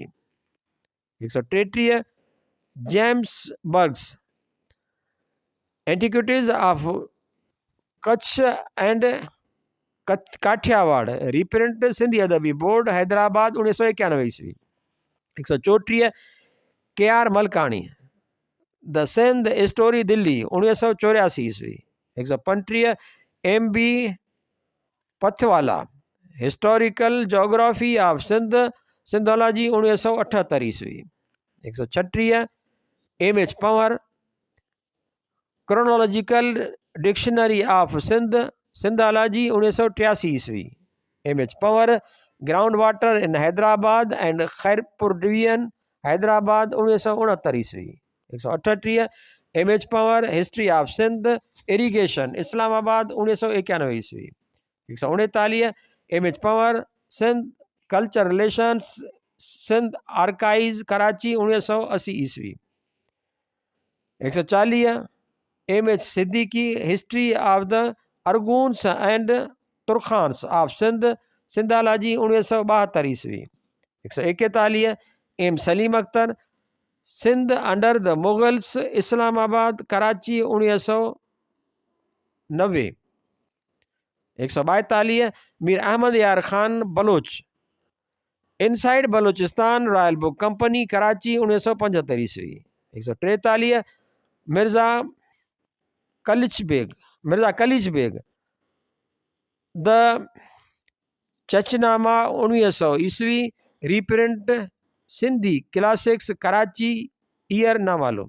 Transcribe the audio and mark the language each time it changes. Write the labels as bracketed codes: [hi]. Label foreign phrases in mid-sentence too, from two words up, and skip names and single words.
[sd] 133 जेम्स बर्ग्स, एंटिक्विटीज ऑफ कच्छ एंड काठियावाड़, रीप्रिंट सिंधी अदबी बोर्ड हैदराबाद 1991 ईस्वी। 134 KR मलकानी, द सिंध स्टोरी दिल्ली 1984 ईस्वी। 135 MB पथवाला, हिस्टोरिकल जोग्राफी ऑफ सिंध, सिंधोलॉजी 1978 ईस्वी। 136 MH पंवर, क्रोनोलॉजिकल डिक्शनरी ऑफ सिंध, सिंधोलॉजी 1983 ईस्वी। MH पंवर, ग्राउंड वाटर इन हैदराबाद एंड खैरपुर डिवीजन, हैदराबाद 1969 ईस्वी। 138 MH पंवर, हिस्ट्री ऑफ सिंध, इरीगेशन, इस्लामाबाद 1991 ईस्वी। 139 MH पंवर, सिंध कल्चर रिलेशंस, सिंध आर्काइव, कराची 1980 ईस्वी। 140 MH सिद्दीकी, हिस्ट्री ऑफ द अरगून्स एंड तुर्खान्स ऑफ सिंध, सिंधोलॉजी 1972 ईस्वी। 141 M सलीम अख्तर, सिंध अंडर द मुगल्स, इस्लामाबाद, कराची 1990। 142 मीर अहमद यार खान बलोच, इनसाइड बलोचिस्तान, रॉयल बुक कंपनी, कराची 1975 ईस्वी। 143 मिर्ज़ा कलिच बेग, द चचनामा 1900 ईस्वी, रीप्रिंट सिंधी क्लासिक्स, कराची, ईयर ना मालूम।